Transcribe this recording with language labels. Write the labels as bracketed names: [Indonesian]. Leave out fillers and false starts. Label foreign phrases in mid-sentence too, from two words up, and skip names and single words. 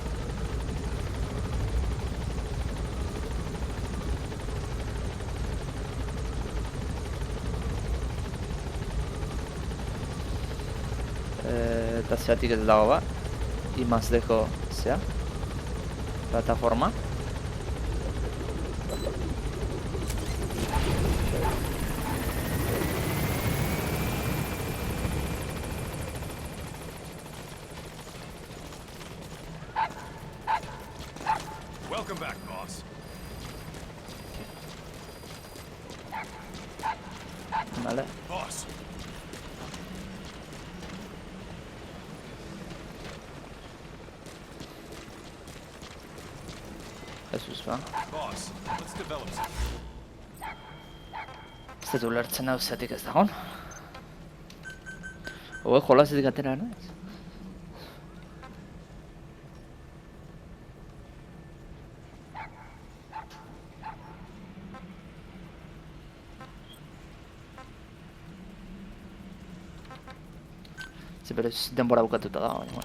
[Basque] Eta zeatik ez dago bat. I+D-ko zea. Plataforma. [English] Welcome back, boss. Vale. Boss. [Basque] Jesus ba. [English] Boss, let's develop something. [Basque] Ez dut ulertzen hau zeatik ez dagoen. Hore jolasetik atera, no? Berez denbora bukatuta da, baina.